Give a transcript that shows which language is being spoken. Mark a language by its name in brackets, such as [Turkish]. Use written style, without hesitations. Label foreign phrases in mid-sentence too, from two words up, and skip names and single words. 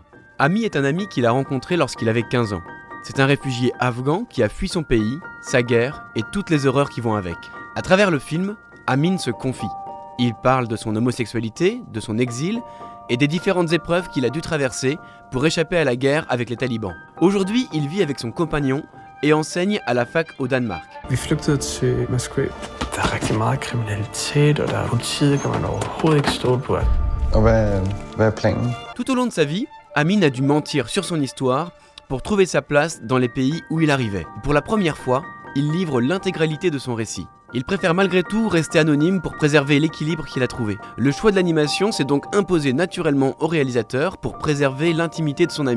[French] Ami est un ami qu'il a rencontré lorsqu'il avait 15 ans. C'est un réfugié afghan qui a fui son pays, sa guerre et toutes les horreurs qui vont avec. À travers le film, Amin se confie. Il parle de son homosexualité, de son exil et des différentes épreuves qu'il a dû traverser pour échapper à la guerre avec les talibans. Aujourd'hui, il vit avec son compagnon et enseigne à la fac au Danemark. [Danish] Vi flygtede til Moskva. Der er rigtig meget kriminalitet, og der er politiet, kan man overhovedet ikke stole på. Og hvad er planen? [French] Tout au long de sa vie, Amin a dû mentir sur son histoire pour trouver sa place dans les pays où il arrivait. Pour la première fois, il livre l'intégralité de son récit. Il préfère malgré tout rester anonyme pour préserver l'équilibre qu'il a trouvé. Le choix de l'animation s'est donc imposé naturellement au réalisateur pour préserver l'intimité de son ami.